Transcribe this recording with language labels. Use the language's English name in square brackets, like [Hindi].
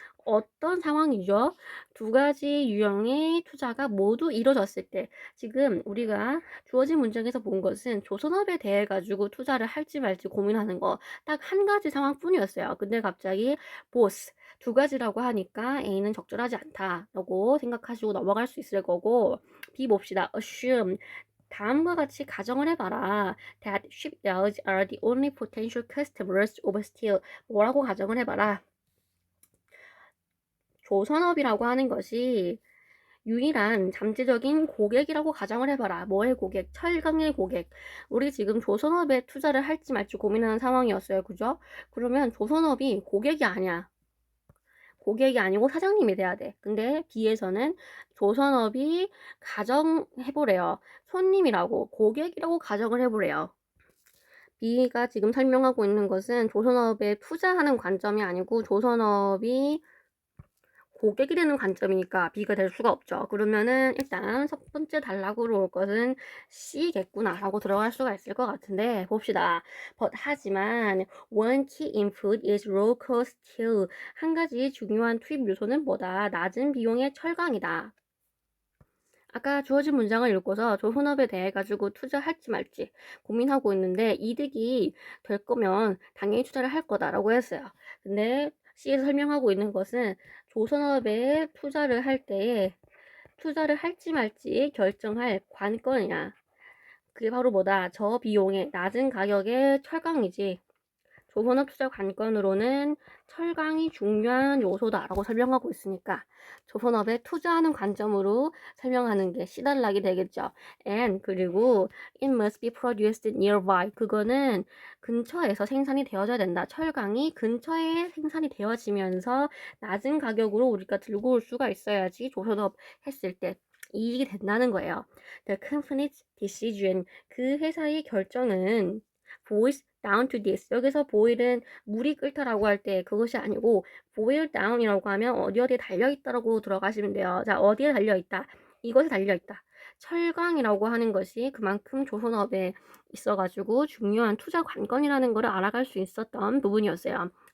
[Korean] 어떤 상황이죠? 두 가지 유형의 투자가 모두 이루어졌을 때 지금 우리가 주어진 문장에서 본 것은 조선업에 대해 가지고 투자를 할지 말지 고민하는 거 딱 한 가지 상황뿐이었어요. 근데 갑자기 both 두 가지라고 하니까 A는 적절하지 않다라고 생각하시고 넘어갈 수 있을 거고 B 봅시다. assume 다음과 같이 가정을 해봐라. [English] That shipyards are the only potential customers of steel. [Korean] 뭐라고 가정을 해봐라. 조선업이라고 하는 것이 유일한 잠재적인 고객이라고 가정을 해봐라. 뭐의 고객? 철강의 고객. 우리 지금 조선업에 투자를 할지 말지 고민하는 상황이었어요. 그죠? 그러면 조선업이 고객이 아니야. 고객이 아니고 사장님이 돼야 돼. 근데 B에서는 조선업이 가정해보래요. 손님이라고, 고객이라고 가정을 해보래요. B가 지금 설명하고 있는 것은 조선업에 투자하는 관점이 아니고 조선업이 고객이 되는 관점이니까 B가 될 수가 없죠. 그러면은 일단 첫 번째 단락으로 올 것은 C겠구나 라고 들어갈 수가 있을 것 같은데 봅시다. 하지만 [English] one key input is low cost steel. [Korean] 한 가지 중요한 투입 요소는 뭐다? 낮은 비용의 철강이다. 아까 주어진 문장을 읽고서 조선업에 대해 가지고 투자할지 말지 고민하고 있는데 이득이 될 거면 당연히 투자를 할 거다라고 했어요. 근데 C에서 설명하고 있는 것은 조선업에 투자를 할 때에 투자를 할지 말지 결정할 관건이야. 그게 바로 뭐다? 저비용의 낮은 가격의 철강이지. 조선업 투자 관건으로는 철강이 중요한 요소다라고 설명하고 있으니까 조선업에 투자하는 관점으로 설명하는 게 C단락이 되겠죠. [English] And [Korean] 그리고 [English] it must be produced nearby. [Korean] 그거는 근처에서 생산이 되어져야 된다. 철강이 근처에 생산이 되어지면서 낮은 가격으로 우리가 들고 올 수가 있어야지 조선업 했을 때 이익이 된다는 거예요. [English] The company's decision. [Korean] 그 회사의 결정은 [English] boils down to this. [Korean] 여기서 boil은 물이 끓다라고 할 때 그것이 아니고 boil down이라고 하면 어디에 달려있다라고 들어가시면 돼요. 자, 어디에 달려있다? 이것에 달려있다. 철강이라고 하는 것이 그만큼 조선업에 있어가지고 중요한 투자 관건이라는 것을 알아갈 수 있었던 부분이었어요.